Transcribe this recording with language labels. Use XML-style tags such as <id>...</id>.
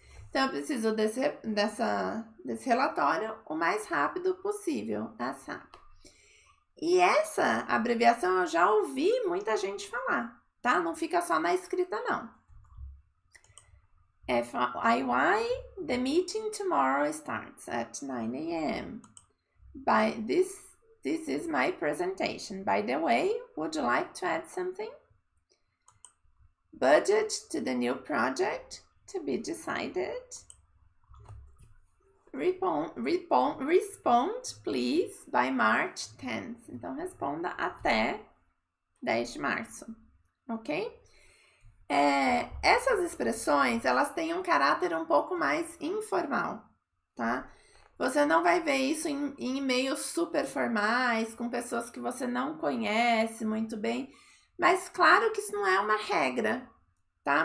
<pt>Então, eu preciso desse relatório o mais rápido possível, ASAP. E essa abreviação eu já ouvi muita gente falar, tá? Não fica só na escrita, não.</pt> <en>FYI, the meeting tomorrow starts at 9 a.m. This is my presentation. By the way, would you like to add something? Budget to the new project to be decided. Respond, please, by March 10th.</en> <pt>Então, responda até 10 de março, ok? Essas expressões, elas têm um caráter um pouco mais informal, tá? Você não vai ver isso em e-mails super formais, com pessoas que você não conhece muito bem, mas claro que isso não é uma regra, tá?</pt>